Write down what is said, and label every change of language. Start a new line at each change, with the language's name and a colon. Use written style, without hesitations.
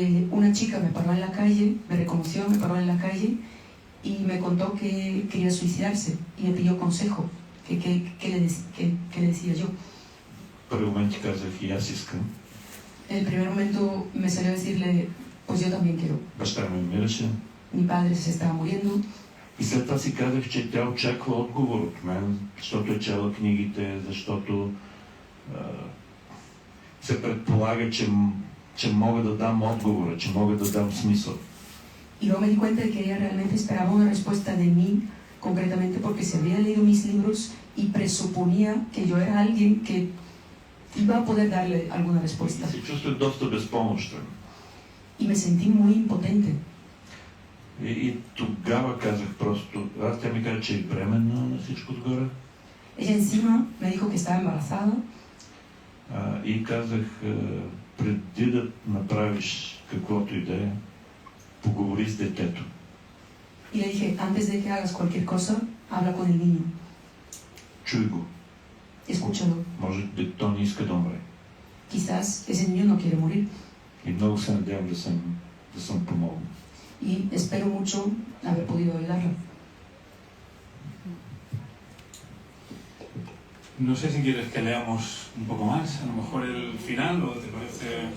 Spanish: Una chica me paró en la calle, me reconoció, me paró en la calle y me contó que quería suicidarse y me pidió consejo, ¿qué le decía yo?
Bulgarian: Първи момент ти казах и аз искам.
Spanish: En el primer momento me salió a decirle, pues yo también quiero.
Bulgarian: Баща ми умираше.
Spanish: Mi padre se estaba muriendo.
Bulgarian: И след това си казах, че тя очаква отговор от мен, защото е чела книгите, защото се предполага, че мога да дам отговора, че мога да дам смисъл.
Spanish: Y luego me di cuenta de que ella realmente esperaba una respuesta de mí, concretamente porque se había leído mis libros y presuponía que yo era alguien que iba a poder darle alguna respuesta.
Bulgarian: И се чувствах доста безпомощен.
Spanish: Y me sentí muy impotente.
Bulgarian: И тогава казах просто, тя ми каза, че е бременна на всичко отгоре.
Spanish: Ella encima me dijo que estaba embarazada.
Bulgarian: И казах, преди да направиш каквото и да е, поговори с детето.
Spanish: Y le dije, antes de que hagas cualquier cosa, habla con el niño.
Bulgarian: Чуй го.
Spanish: Escúchalo.
Bulgarian: Може би то не иска да умре.
Spanish: Quizás ese niño no quiere morir.
Bulgarian: И много се надявам да съм помогнал.
Spanish: Y espero mucho haber podido ayudarla. No sé si quieres que leamos un poco más, a lo mejor el final, o te parece...